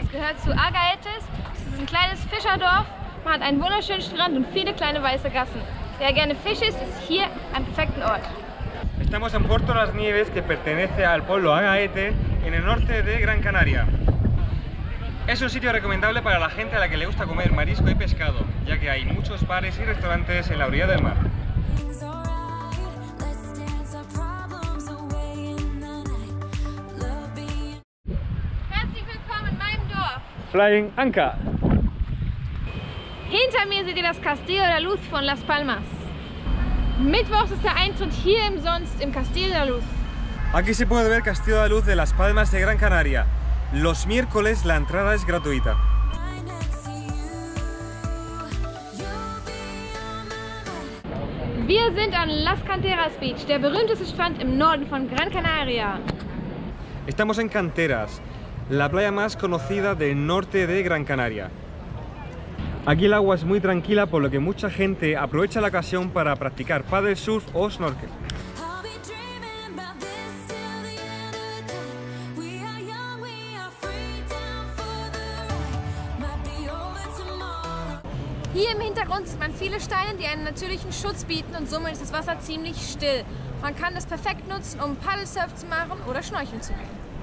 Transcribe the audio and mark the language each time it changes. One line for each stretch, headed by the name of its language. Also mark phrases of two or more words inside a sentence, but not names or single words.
German: Es gehört zu Agaetes. Es ist ein kleines Fischerdorf. Man hat einen wunderschönen Strand und viele kleine weiße Gassen. Wer gerne Fisch isst, ist hier am perfekten Ort.
Spanish: Estamos en Puerto Las Nieves, que pertenece al pueblo Agaete, en el norte de Gran Canaria. Es un sitio recomendable para la gente a la que le gusta comer marisco y pescado, ya que hay muchos bares y restaurantes en la orilla del mar. Flying Anka.
German: Hinter mir seht ihr das Castillo de la Luz von Las Palmas. Mittwochs ist der Eintritt hier umsonst im Castillo de la Luz.
Spanish: Aquí se puede ver Castillo de la Luz de Las Palmas de Gran Canaria. Los miércoles la entrada es gratuita.
German: Wir sind an Las Canteras Beach, der berühmteste Strand im Norden von Gran Canaria.
Spanish: Estamos en Canteras, la playa más conocida del norte de Gran Canaria. Aquí el agua es muy tranquila, por lo que mucha gente aprovecha la ocasión para practicar
English: paddle surf
Spanish: o snorkel.
German: Hier im Hintergrund sieht man viele Steine, die einen natürlichen Schutz bieten und somit ist das Wasser ziemlich still. Man kann es perfekt nutzen, um Paddlesurf zu machen oder schnorcheln zu gehen.